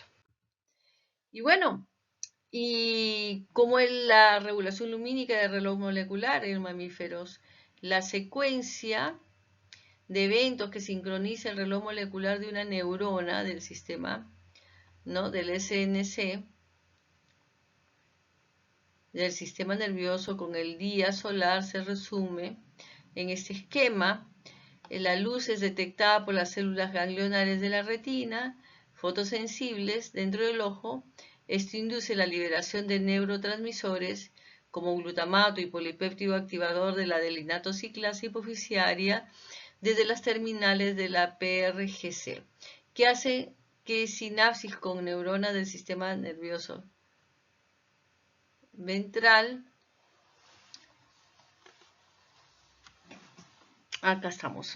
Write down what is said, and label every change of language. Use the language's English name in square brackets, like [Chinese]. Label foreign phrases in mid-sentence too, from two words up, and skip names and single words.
[Spanish] Y bueno, y como es la regulación lumínica del reloj molecular en mamíferos, la secuencia de eventos que sincroniza el reloj molecular de una neurona del sistema, ¿no?, del SNC, del sistema nervioso con el día solar se resume en este esquema. La luz es detectada por las células ganglionares de la retina, fotosensibles dentro del ojo. Esto induce la liberación de neurotransmisores como glutamato y polipéptido activador de la adelinato ciclasa hipoficiaria desde las terminales de la PRGC, que hace que sinapsis con neuronas del sistema nervioso ventral. Acá estamos.